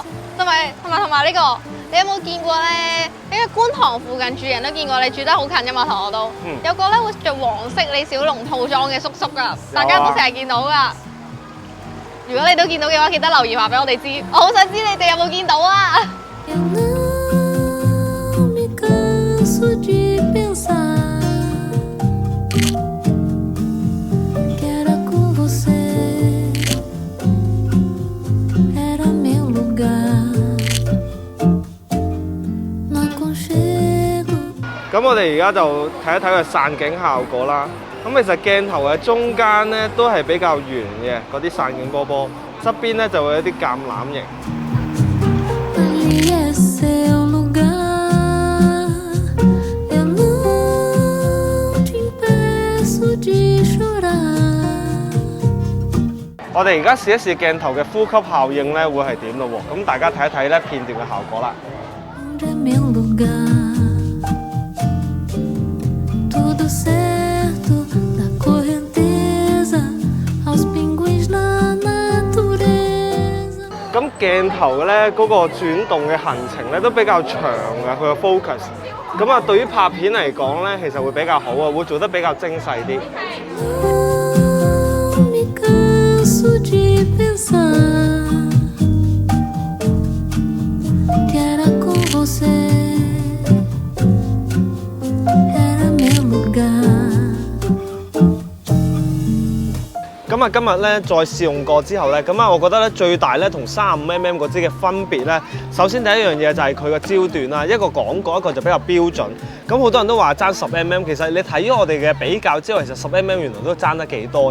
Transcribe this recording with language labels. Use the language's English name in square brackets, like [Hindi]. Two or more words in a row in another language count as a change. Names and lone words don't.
[Cantonese] 同埋呢個，你有冇見過咧？因為觀塘附近住人都見過，你住得好近㗎嘛，同我都。有個咧會着黃色李小龍套裝嘅叔叔㗎，大家都成日見到㗎。如果你都見到嘅話，記得留言話俾我哋知。我好想知你哋有冇見到啊！ [Portuguese] Eu não me canso de pensar que era com você, era meu lugar no aconchego. [Cantonese] 咁我哋而家就睇一睇佢散景效果啦。咁其實鏡頭嘅中間咧都係比較圓嘅嗰啲散景波波，側邊咧就會有啲橄欖形。 [Portuguese] Ali é seu lugar. Eu não te impeço de chorar. [Cantonese] 我哋而家試一試鏡頭嘅呼吸效應咧，會係點咯喎？咁大家睇一睇咧片段嘅效果啦。 [Portuguese] Onde é meu lugar? Tudo certo da correnteza aos pinguins na natureza. [Cantonese] 咁鏡頭咧嗰個轉動嘅行程咧都比較長嘅，佢個 focus。咁啊，對於拍片嚟講咧，其實會比較好啊，會做得比較精細啲。 [Portuguese] Não me canso de pensar que era com você, era meu lugar. [Cantonese] 咁啊，今日咧再試用過之後咧，咁啊，我覺得咧最大咧同35mm 嗰支嘅分別咧，首先第一樣嘢就係佢個焦段啦，一個廣角，一個就比較標準。咁好多人都話爭10mm，其實你睇咗我哋嘅比較之後，其實10mm 原來都爭得幾多。